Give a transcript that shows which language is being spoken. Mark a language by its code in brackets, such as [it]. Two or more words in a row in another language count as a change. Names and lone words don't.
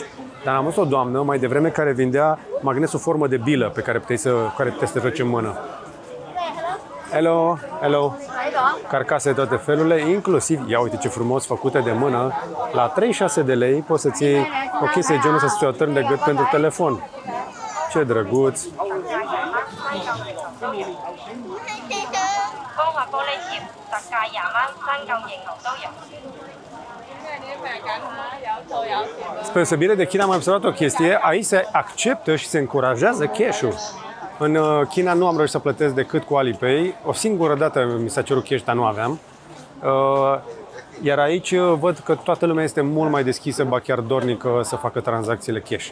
[ro] Dar am văzut o doamnă mai devreme care vindea magnet sub formă de bilă pe care puteai să te treci în mână. [en] Hello, hello. [ro] Carcase de toate felurile, inclusiv, ia uite ce frumos, făcute de mână. La 36 de lei poți să-ți iei o chestie de genul să ți o târn de gât pentru telefon. Ce drăguț! [yue] 光滑玻璃貼特價20蚊，新舊型號都有。 [ro] Spre deosebire de China am mai observat o chestie, aici se acceptă și se încurajează cash-ul. În China nu am reușit să plătesc decât cu Alipay. O singură dată mi s-a cerut cash, dar nu aveam. Iar aici văd că toată lumea este mult mai deschisă, ba chiar dornică să facă tranzacțiile cash.